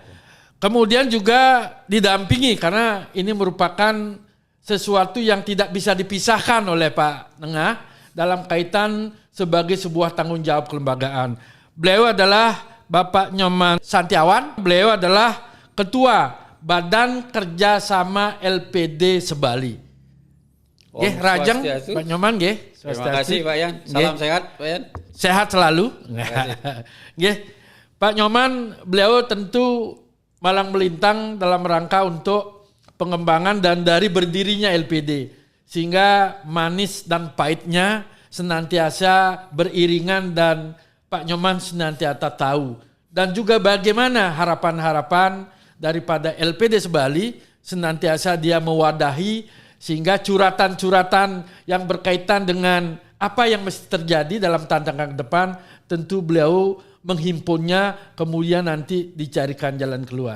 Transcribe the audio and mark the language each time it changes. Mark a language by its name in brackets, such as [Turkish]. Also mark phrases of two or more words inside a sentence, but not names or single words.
[Indonesian] Kemudian juga didampingi karena ini merupakan sesuatu yang tidak bisa dipisahkan oleh Pak Nengah dalam kaitan sebagai sebuah tanggung jawab kelembagaan. Beliau adalah Bapak Nyoman Santiawan. Beliau adalah Ketua Badan Kerjasama LPD Sebali. [Balinese] Nggih, Rajeng Pak Nyoman nggih. [Indonesian] Terima kasih Pak Yan. Salam sehat Pak Yan. Sehat selalu. Nggih. Pak Nyoman, beliau tentu malang melintang dalam rangka untuk pengembangan dan dari berdirinya LPD. Sehingga manis dan pahitnya senantiasa beriringan dan Pak Nyoman senantiasa tahu. Dan juga bagaimana harapan-harapan daripada LPD Sebali senantiasa dia mewadahi sehingga curatan-curatan yang berkaitan dengan apa yang mesti terjadi dalam tantangan ke depan tentu beliau menghimpunnya kemudian nanti dicarikan jalan keluar.